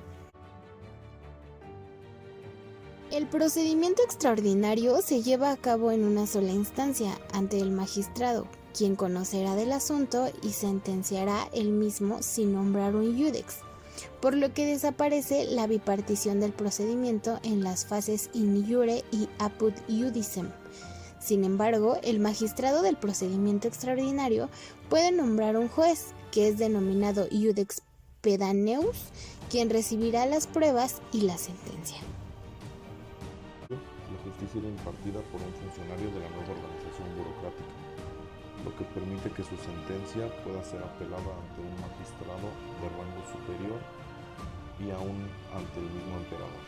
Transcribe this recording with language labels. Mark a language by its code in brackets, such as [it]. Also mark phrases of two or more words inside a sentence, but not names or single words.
[es] El procedimiento extraordinario se lleva a cabo en una sola instancia ante el magistrado, quien conocerá del asunto y sentenciará él mismo sin nombrar un iudex, por lo que desaparece la bipartición del procedimiento en las fases [la] in iure [es] y [la] apud iudicem. [es] Sin embargo, el magistrado del procedimiento extraordinario puede nombrar un juez, que es denominado [la] iudex pedaneus, [es] quien recibirá las pruebas y la sentencia. La justicia era impartida por un funcionario de la nueva organización burocrática, lo que permite que su sentencia pueda ser apelada ante un magistrado de rango superior y aún ante el mismo emperador.